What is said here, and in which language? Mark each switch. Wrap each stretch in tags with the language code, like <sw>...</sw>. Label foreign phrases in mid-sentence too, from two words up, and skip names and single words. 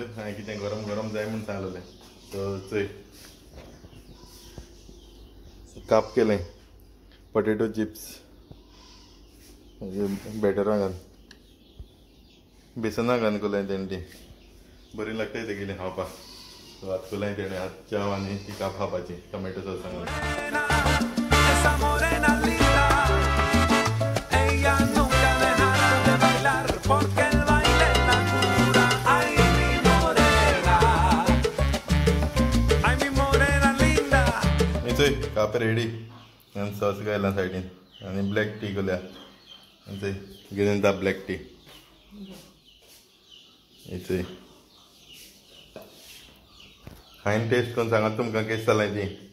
<kok>हांवें कितें गरम गरम जाय म्हूण सांगलेलें. सो चोय काप केलें</kok> <en>potato chips</en> <kok>बॅटरां घाल बेसनां घालून केलें तेणें. बरी लागताय तेगेली खावपाक. सो आतां केलें तेणें आतां च्या आनी ती काप खावपाची</kok> <en>tomato sauce</en> <kok>सांगून.</kok> <es>Esa morena linda. Ella nunca dejará de bailar porque el baile es la cura. Ay, mi morena. Ay, mi morena linda.</es> <kok>चोय काप रेडी आनी सॉस घायला सायडीन आनी</kok> <en>black tea</en> <kok>केल्या. चोय घेवन दा</kok> <en>black tea.</en> <kok>चोय हांवें टेस्ट करून सांगात तुमकां केस जालें ती.</kok>